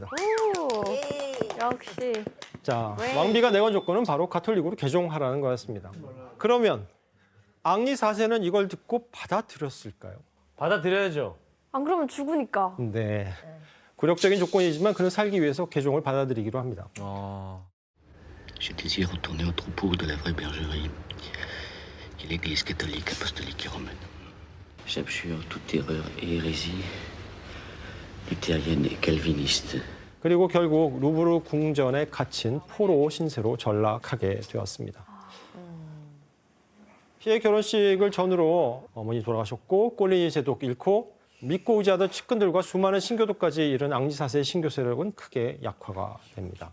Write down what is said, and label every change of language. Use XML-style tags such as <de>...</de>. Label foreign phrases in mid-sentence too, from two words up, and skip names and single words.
<ko>오. 역시. 자, 왕비가 내건 조건은 바로 가톨릭으로 개종하라는 거였습니다. 그러면 앙리 4세는 이걸 듣고 받아들였을까요? 받아들여야죠. 안 그러면 죽으니까. 네. 굴욕적인 조건이지만 그는 살기 위해서 개종을 받아들이기로 합니다.</ko> <fr>Je désire retourner au troupeau de la vraie bergerie, qui est l'Église catholique, apostolique et romaine. J'abjure toute erreur et hérésie luthérienne et calviniste.</fr> <ko>그리고 결국 루브르 궁전에 갇힌 포로 신세로 전락하게 되었습니다. 피해 결혼식을 전후로 어머니 돌아가셨고 꼴리니 제독 잃고 믿고 의지하던 측근들과 수많은 신교도까지 이른 앙리 4세의 신교 세력은 크게 약화가 됩니다.</ko>